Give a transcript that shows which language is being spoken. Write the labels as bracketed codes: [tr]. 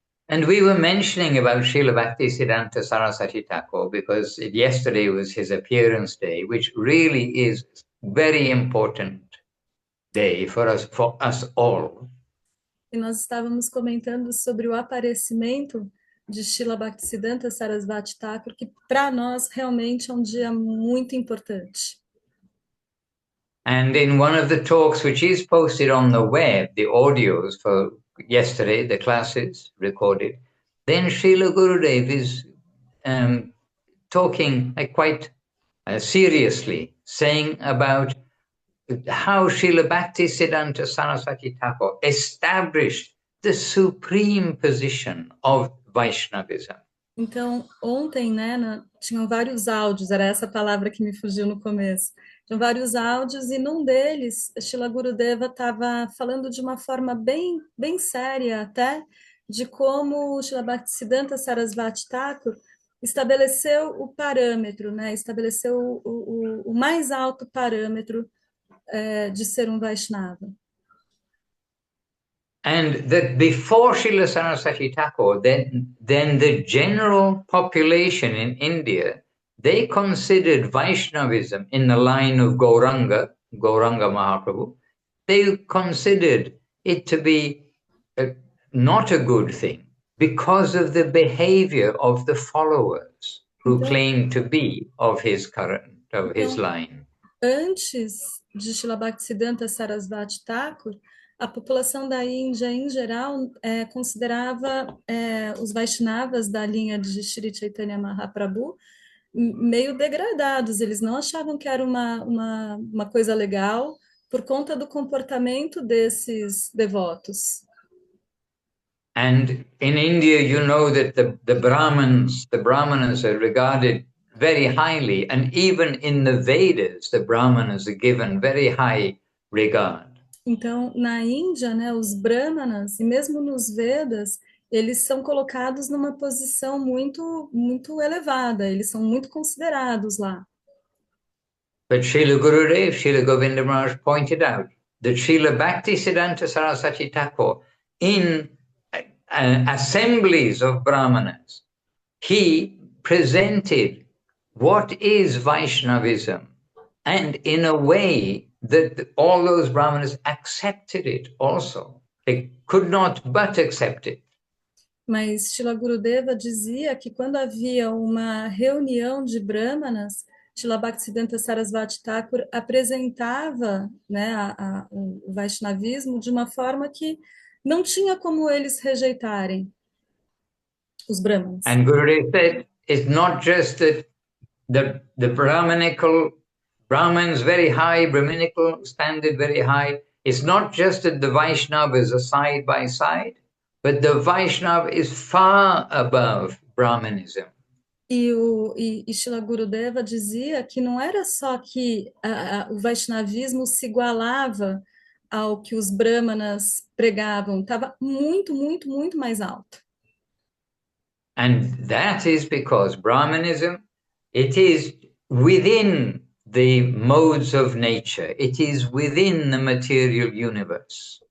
[en] And we were mentioning about Srila Bhaktisiddhanta Saraswati Thakur because yesterday was his appearance day, which really is very important day for us all. [pt] E nós estávamos comentando sobre o aparecimento de Srila Bhaktisiddhanta Sarasvati Thakur, que para nós realmente é um dia muito importante. [en] And in one of the talks which is posted on the web, the audios for yesterday, the classes recorded, then Srila Gurudev is talking quite seriously, saying about how Srila Bhaktisiddhanta Saraswati Thakur established the supreme position of Vaishnavism. [pt] Então, ontem, né, tinham vários áudios, era essa palavra que me fugiu no começo. Tinham vários áudios e num deles, Srila Gurudeva estava falando de uma forma bem séria até, de como Srila Bhaktisiddhanta Sarasvati Thakur estabeleceu o parâmetro, né, estabeleceu o mais alto parâmetro de ser um Vaishnava. [en] And that before Srila Saraswati Thakur, then the general population in India, they considered Vaishnavism in the line of Gauranga Mahaprabhu, they considered it to be not a good thing because of the behavior of the followers who claimed to be of his current, of his line. [pt] Antes de Srila Bhaktisiddhanta Sarasvati Thakur, a população da Índia, em geral, considerava os Vaishnavas da linha de Shri Chaitanya Mahaprabhu meio degradados. Eles não achavam que era uma coisa legal por conta do comportamento desses devotos. [en] And in India, you know that the Brahmanas are regarded very highly, and even in the Vedas, the Brahmanas are given very high regard. [pt] Então, na Índia, né, os Brahmanas, e mesmo nos Vedas, eles são colocados numa posição muito, muito elevada, eles são muito considerados lá. [en] But Srila Gurudev, Srila Govinda Maharaj pointed out that Srila Bhaktisiddhanta Saraswati Thakur, in assemblies of Brahmanas, he presented what is Vaishnavism, and in a way that all those Brahmanas accepted it also. They could not but accept it. [pt] Mas Srila Gurudeva dizia que quando havia uma reunião de Brahmanas, Srila Bhaktisiddhanta Sarasvati Thakur apresentava, né, o Vaishnavismo de uma forma que não tinha como eles rejeitarem os Brahmanas. [en] And Gurudev said, it's not just that the Brahmins very high, Brahminical standard very high. It's not just that the Vaishnavas are side by side, but the Vaishnava is far above Brahmanism. [pt] E Srila Gurudeva dizia que não era só que o Vaishnavismo se igualava ao que os Brahmanas pregavam, estava muito, muito, muito mais alto. [en] And that is because Brahmanism, it is within the modes of nature. It is within the material universe.